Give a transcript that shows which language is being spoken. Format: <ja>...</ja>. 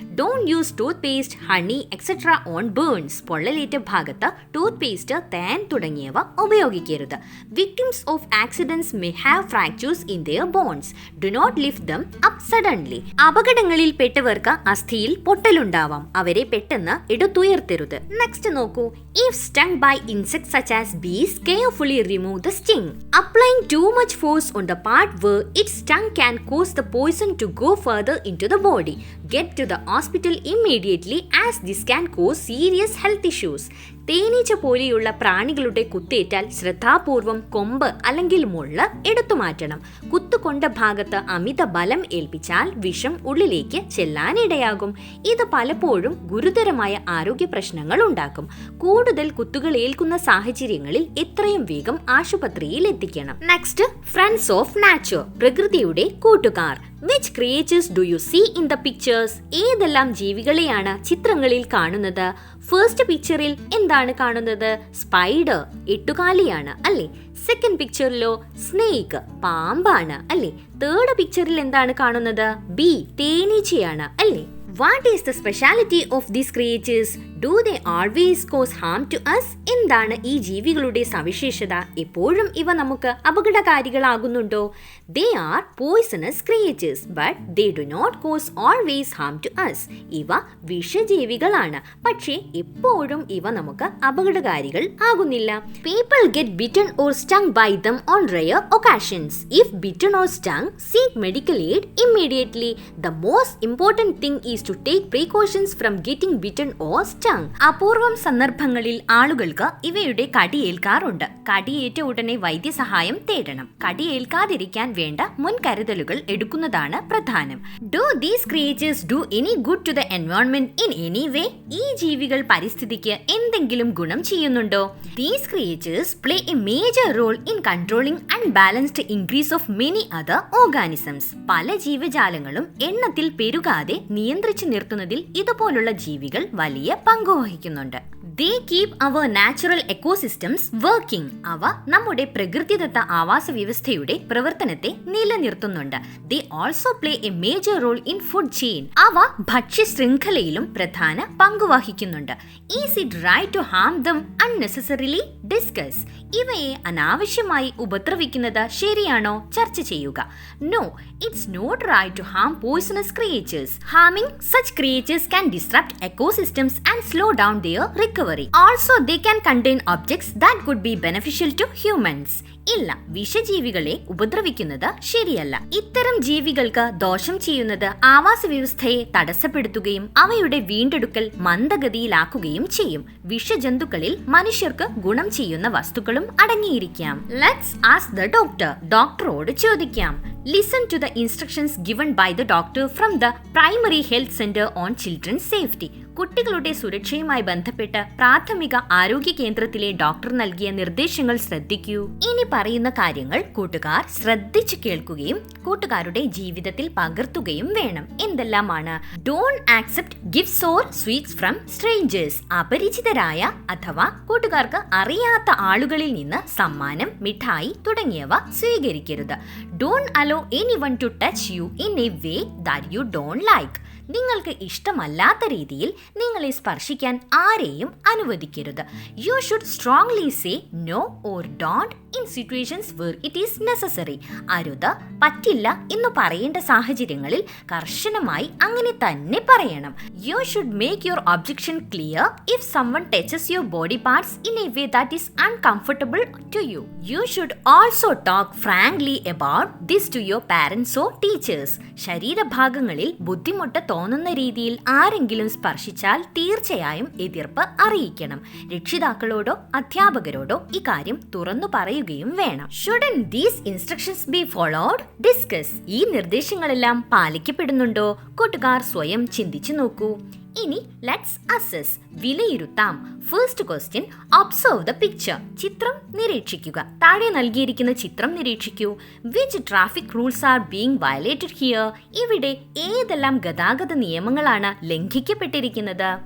<en>don't use toothpaste, honey etcetera on burns,</en> <ml>പൊള്ളലേറ്റ ഭാഗത്ത് tooth paste, തേൻ തുടങ്ങിയവ ഉപയോഗിക്കരുത്.</ml> <en>Victims of accidents may have fractures in their bones, do not lift them up suddenly.</en> <ml>അപകടങ്ങളിൽ പെട്ടവർക്ക് അസ്ഥിയിൽ പൊട്ടലുണ്ടാവാം, അവരെ പെട്ടെന്ന് എടുത്തുയർത്തരുത്. നെക്സ്റ്റ് നോക്കൂ.</ml> <en>If stung by insects such as bees, carefully remove the sting. Applying too much force on the part where its stung can cause the poison to go further into the body. Get to the hospital immediately as this can cause serious health issues.</en> <ml>തേനീച്ച പോലെയുള്ള പ്രാണികളുടെ കുത്തേറ്റാൽ ശ്രദ്ധാപൂർവം കൊമ്പ് അല്ലെങ്കിൽ മുള്ള് എടുത്തു മാറ്റണം. കുത്തുകൊണ്ട ഭാഗത്ത് അമിത ബലം ഏൽപ്പിച്ചാൽ വിഷം ഉള്ളിലേക്ക് ചെല്ലാനിടയാകും. ഇത് പലപ്പോഴും ഗുരുതരമായ ആരോഗ്യ പ്രശ്നങ്ങൾ ഉണ്ടാക്കും. കൂടുതൽ കുത്തുകൾ ഏൽക്കുന്ന സാഹചര്യങ്ങളിൽ എത്രയും വേഗം ആശുപത്രിയിൽ എത്തിക്കണം. നെക്സ്റ്റ്,</ml> <en>friends of nature,</en> <ml>പ്രകൃതിയുടെ കൂട്ടുകാർ.</ml> <en>Which creatures do you see in the pictures?</en> <ml>ഏതെല്ലാം ജീവികളെയാണ് ചിത്രങ്ങളിൽ കാണുന്നത്? ഫസ്റ്റ് പിക്ചറിൽ എന്താണ് കാണുന്നത്? സ്പൈഡർ, എട്ടുകാലിയാണ് അല്ലേ? സെക്കൻഡ് പിക്ചറിലോ സ്നേക്ക്, പാമ്പാണ് അല്ലേ? തേർഡ് പിക്ചറിൽ എന്താണ് കാണുന്നത്? ബി, തേനീച്ചയാണ് അല്ലേ?</ml> <en>What is the speciality of these creatures? Do they always cause harm to us?</en> <ml>എന്താണ് ഈ ജീവികളുടെ സവിശേഷത? എപ്പോഴും ഇവ നമുക്ക് അപകടകാരികളാകുന്നുണ്ടോ?</ml> <en>They are poisonous creatures, but they do not cause always harm to us.</en> <ml>ഇവ വിഷജീവികളാണ്, പക്ഷേ എപ്പോഴും ഇവ നമുക്ക് അപകടകാരികൾ ആകുന്നില്ല.</ml> <en>People get bitten or stung by them on rare occasions. If bitten or stung, seek medical aid immediately. The most important thing is to take precautions from getting bitten or stung.</en> <ml>അപൂർവം സന്ദർഭങ്ങളിൽ ആളുകൾക്ക് ഇവയുടെ കടിയേൽക്കാറുണ്ട്. കടിയേറ്റ ഉടനെ വൈദ്യസഹായം തേടണം. കടിയേൽക്കാതിരിക്കാൻ വേണ്ട മുൻകരുതലുകൾ എടുക്കുന്നതാണ് പ്രധാനം.</ml> <en>Do these creatures do any good to the environment in any way?</en> <ml>ഈ ജീവികൾ പരിസ്ഥിതിക്ക് എന്തെങ്കിലും ഗുണം ചെയ്യുന്നുണ്ടോ?</ml> <en>These creatures play a major role in controlling unbalanced increase of many other organisms.</en> <ml>പല ജീവജാലങ്ങളും എണ്ണത്തിൽ പെരുകാതെ നിയന്ത്രിച്ചു നിർത്തുന്നതിൽ ഇതുപോലുള്ള ജീവികൾ വലിയ പങ്കുവഹിക്കുന്നുണ്ട്.</ml> <en>They keep our natural ecosystems working.</en> <ml>അവ നമ്മുടെ പ്രകൃതിദത്ത ആവാസ വ്യവസ്ഥയുടെ പ്രവർത്തനത്തെ നിലനിർത്തുന്നുണ്ട്.</ml> <en>They also play a major role in food chain.</en> <ml>അവ ഭക്ഷ്യ ശൃംഖലയിലും പ്രധാന പങ്കുവഹിക്കുന്നുണ്ട്.</ml> <en>Is it right to harm them unnecessarily? Discuss.</en> <ml>ഇവയെ അനാവശ്യമായി ഉപദ്രവിക്കുന്നത് ശരിയാണോ? ചർച്ച ചെയ്യുക.</ml> <en>No, it's not right to harm poisonous creatures. Harming such creatures can disrupt ecosystems and slow down their recovery. Also, they can contain objects that could be beneficial to humans.</en> <ml>ഇല്ല, വിഷജീവികളെ ഉപദ്രവിക്കുന്നത് ശരിയല്ല. ഇത്തരം ജീവികൾക്ക് ദോഷം ചെയ്യുന്നത് ആവാസ വ്യവസ്ഥയെ തടസ്സപ്പെടുത്തുകയും അവയുടെ വീണ്ടെടുക്കൽ മന്ദഗതിയിലാക്കുകയും ചെയ്യും. വിഷജന്തുക്കളിൽ മനുഷ്യർക്ക് ഗുണം ചെയ്യുന്ന വസ്തുക്കളും അടങ്ങിയിരിക്കാം.</ml> <en>Let's ask the doctor.</en> <ml>ഡോക്ടറോട് ചോദിക്കാം.</ml> <en>Listen to the instructions given by the doctor from the Primary Health Center on Children's Safety.</en> <ml>കുട്ടികളുടെ സുരക്ഷയുമായി ബന്ധപ്പെട്ട് പ്രാഥമിക ആരോഗ്യ കേന്ദ്രത്തിലെ ഡോക്ടർ നൽകിയ നിർദ്ദേശങ്ങൾ ശ്രദ്ധിക്കൂ. ഇനി പറയുന്ന കാര്യങ്ങൾ കൂട്ടുകാർ ശ്രദ്ധിച്ചു കേൾക്കുകയും കൂട്ടുകാരുടെ ജീവിതത്തിൽ പകർത്തുകയും വേണം. എന്തെല്ലാമാണ്?</ml> <en>Don't accept gifts or sweets from strangers.</en> <ml>അപരിചിതരായ അഥവാ കൂട്ടുകാർക്ക് അറിയാത്ത ആളുകളിൽ നിന്ന് സമ്മാനം, മിഠായി തുടങ്ങിയവ സ്വീകരിക്കരുത്.</ml> <en>Don't allow anyone to touch you in a way that you don't like.</en> <ml>നിങ്ങൾക്ക് ഇഷ്ടമല്ലാത്ത രീതിയിൽ നിങ്ങളെ സ്പർശിക്കാൻ ആരെയും അനുവദിക്കരുത്.</ml> <en>You should strongly say no or don't in situations where it is necessary.</en> <ml>അരുത്, പറ്റില്ല എന്ന് പറയേണ്ട സാഹചര്യങ്ങളിൽ കർശനമായി അങ്ങനെ തന്നെ പറയണം.</ml> <en>You should make your objection clear if someone touches your body parts in a way that is uncomfortable to you. You should also talk frankly about this to your parents or teachers.</en> <ml>ശരീരഭാഗങ്ങളിൽ ബുദ്ധിമുട്ട് തോന്നുന്ന രീതിയിൽ ആരെങ്കിലും സ്പർശിച്ചാൽ തീർച്ചയായും എതിർപ്പ് അറിയിക്കണം. രക്ഷിതാക്കളോടോ അധ്യാപകരോടോ ഇക്കാര്യം തുറന്നു പറയുകയും വേണം.</ml> <en>Shouldn't these instructions be followed? Discuss.</en> <ml>ഈ നിർദ്ദേശങ്ങളെല്ലാം പാലിക്കപ്പെടുന്നുണ്ടോ? കൂട്ടുകാർ സ്വയം ചിന്തിച്ചു നോക്കൂ. ഇനി</ml> <en>let's assess,</en> <ml>വിലയിരുത്താം.</ml> <en>First question, observe the picture.</en> <ml>ചിത്രം നിരീക്ഷിക്കുക. താഴെ നൽകിയിരിക്കുന്ന ചിത്രം നിരീക്ഷിക്കൂ.</ml> <en>Which traffic rules are being violated here?</en> <ml>ഇവിടെ ഏതെല്ലാം ഗതാഗത നിയമങ്ങളാണ് ലംഘിക്കപ്പെട്ടിരിക്കുന്നത്?</ml>